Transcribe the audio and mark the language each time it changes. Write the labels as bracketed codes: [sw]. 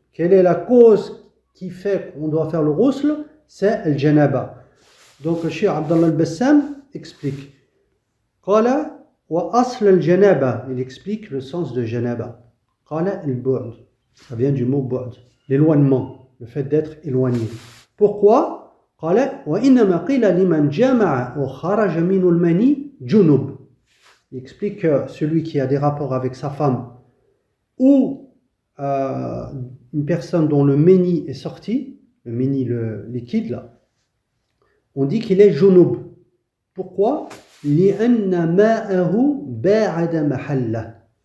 [fr] Quelle est la cause qui fait qu'on doit faire le ghusl? C'est le janaba. Donc, le Cheikh Abdallah al-Bassam explique. [ar] Qala wa asl al-janaba. [fr] Il explique le sens de janaba. [ar] Qala al-bu'd. [fr] Ça vient du mot bu'd. L'éloignement, le fait d'être éloigné. Pourquoi? [ar] قال وإنما قيل لمن جمع وخرج منه المني جنوب. [fr] Il explique que celui qui a des rapports avec sa femme ou une personne dont le méni est sorti, le méni, le liquide là, on dit qu'il est junub. Pourquoi? [ar] لأن ماءه باعد محله.